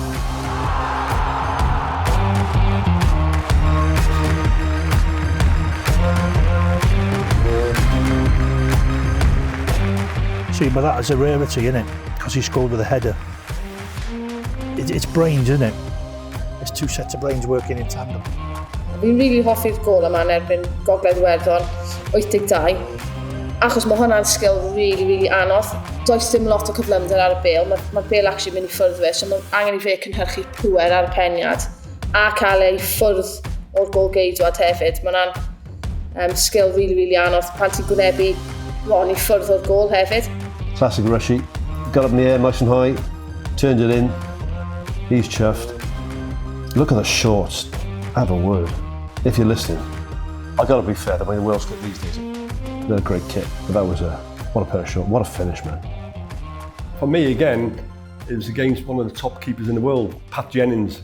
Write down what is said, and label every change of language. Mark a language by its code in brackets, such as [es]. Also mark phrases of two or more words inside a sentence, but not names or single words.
[en] See, but that is a rarity, isn't it? Because he scored with a header. It's brains, isn't it? It's 2 sets of brains working in tandem. [cy] Fi'n rili hoffi'r gol yma yn erbyn Gogledd Iwerddon 82, achos mae hwnna'n sgil really anodd. Does dim lot o cyflymder ar y bêl, mae'r bêl actually mynd I ffwrdd fe, so mae angen I fe cynhyrchu pŵer ar y peniad a cael ei ffwrdd o'r gol geidwad hefyd. Mae hwnna'n sgil really anodd pan ti'n gwynebu bron I ffwrdd o'r gol hefyd. [en] Classic Rushy. Got up in the air nice and high, turned it in. He's chuffed. Look at the shorts. Have a word. If you're listening, I got to be fair, the way the Welsh kit these days, they're a great kit. But that was what a pair of shorts. What a finish, man. For me, again, it was against one of the top keepers in the world, Pat Jennings.